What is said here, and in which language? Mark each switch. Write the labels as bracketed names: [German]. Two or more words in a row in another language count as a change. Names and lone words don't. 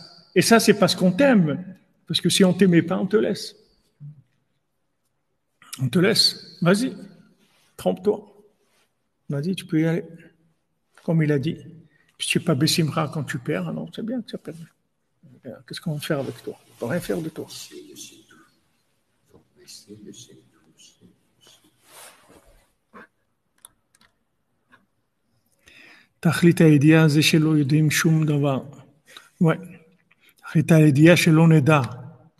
[French] Et ça, c'est parce qu'on t'aime. Parce que si on ne t'aimait pas, on te laisse. On te laisse. Vas-y, trompe-toi. Vas-y, tu peux y aller. Comme il a dit. Si tu n'es pas Bessimra quand tu perds, alors c'est bien que tu as perdu. Qu'est-ce qu'on va faire avec toi? On ne peut rien faire de toi. [Hebrew] תכלית הידיעה זה שלא יודעים שום דבר. תכלית הידיעה שלא נדע.